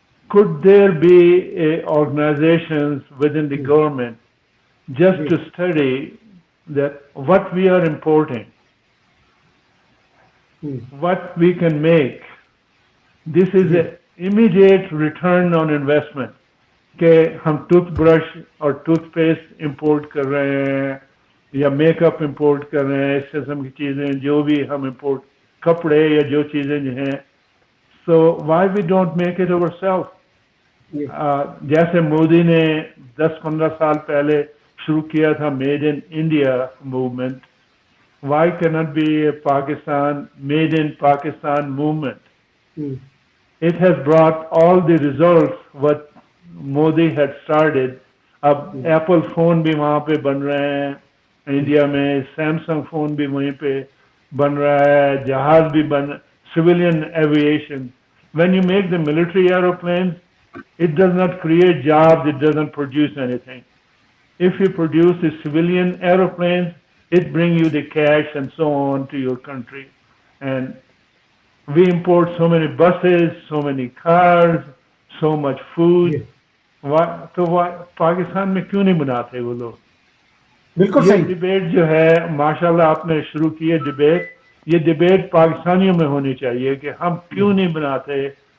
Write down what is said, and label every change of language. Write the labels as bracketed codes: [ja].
[en] Could there be organizations within the government just to study that what we are importing, what we can make? This is an immediate return on investment. [ur] کہ ہم tooth brush اور tooth paste import کر رہے ہیں یا make up import کر رہے ہیں, اس قسم کی چیزیں جو بھی ہم امپورٹ, کپڑے یا جو چیزیں جو ہیں, [en] So why we don't make it our self. [ur] جیسے مودی نے 10-15 سال پہلے شروع کیا تھا made in India movement, [en] Why can't be a Pakistan made in Pakistan movement. It has brought all the results what Modi had started. [ur] اب ایپل فون بھی وہاں پہ بن رہے ہیں انڈیا میں, سیمسنگ فون بھی وہیں پہ بن رہا ہے, جہاز بھی بن, [en] civilian aviation. When you make the military aeroplanes, it does not create jobs, it doesn't produce anything. If you produce the civilian aeroplanes, it brings you the cash and so on to your country. And we import so many buses, so many cars, so much food. [ur] تو پاکستان میں کیوں نہیں بناتے وہ لوگ؟ بالکل یہ صحیح. ڈبیٹ جو ہے ماشاءاللہ آپ نے شروع کی ہے ڈبیٹ، یہ ڈبیٹ پاکستانیوں میں ہونی چاہیے کہ ہم کیوں نہیں بناتے.